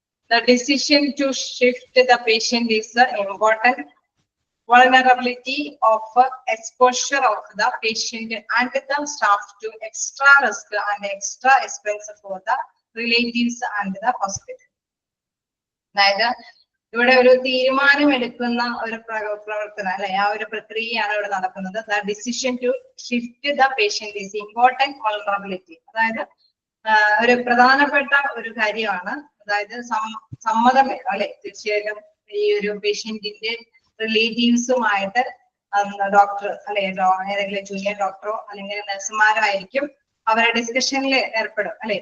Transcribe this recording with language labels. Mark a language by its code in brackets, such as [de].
[en] The decision to shift the patient is the important vulnerability of exposure of the patient and the staff to extra risk and extra expense for the relatives and the hospital. [ml] അതായത് ഇവിടെ ഒരു തീരുമാനം എടുക്കുന്ന ഒരു പ്രവർത്തനം അല്ലെ, ആ ഒരു പ്രക്രിയയാണ് ഇവിടെ നടക്കുന്നത്. [en] The decision to shift the patient is important vulnerability. [ml] അതായത് ഒരു പ്രധാനപ്പെട്ട ഒരു കാര്യമാണ്. അതായത് സമ്മതം വേണം അല്ലെ, തീർച്ചയായിട്ടും ഈ ഒരു പേഷ്യന്റിന്റെ റിലേറ്റീവ്സുമായിട്ട് ഡോക്ടർ അല്ലെ, ഏതെങ്കിലും ജൂനിയർ ഡോക്ടറോ അല്ലെങ്കിൽ നഴ്സുമാരോ ആയിരിക്കും അവരെ ഡിസ്കഷനിൽ ഏർപ്പെടും അല്ലെ.